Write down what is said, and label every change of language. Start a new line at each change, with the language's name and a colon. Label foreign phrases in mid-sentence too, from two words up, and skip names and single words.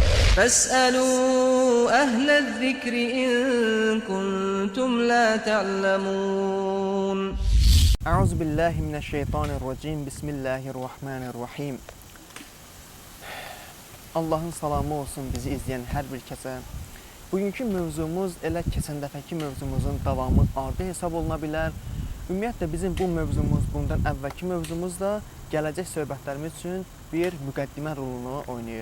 Arabic: فاسألوا أهل الذكر إن كنتم لا تعلمون. أعوذ بالله من الشيطان الرجيم بسم الله الرحمن الرحيم.
Azerbaijani: Allahın salamı olsun bizi izləyən hər bir kəsə. Bugünkü mövzumuz elə keçən dəfəki mövzumuzun davamı ardı hesab oluna bilər. Ümumiyyətlə bizim bu mövzumuz, bundan əvvəlki mövzumuz da gələcək söhbətlərimiz üçün bir müqəddimə rolunu oynayır.